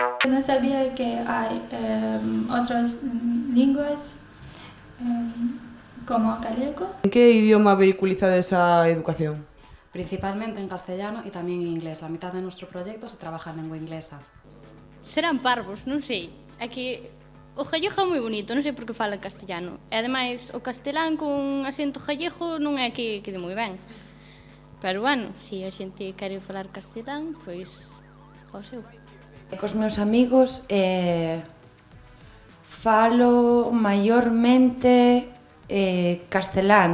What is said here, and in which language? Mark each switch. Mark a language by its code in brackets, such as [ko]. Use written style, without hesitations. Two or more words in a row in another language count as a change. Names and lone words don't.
[es] no sabía que hay otras lenguas como galego. En que idioma vehiculiza esa educación? Principalmente en castellano y tamén en inglés. La mitad de nuestro proyecto se trabaja en lengua inglesa. [gl] Serán parvos, non sei. É que o gallego é moi bonito, non sei por que fala castellano. E ademais, o castelán con acento gallego non é que quede moi ben. Pero bueno, se a xente quere falar castelán, pois o seu. Cos meus amigos falo maiormente castelán.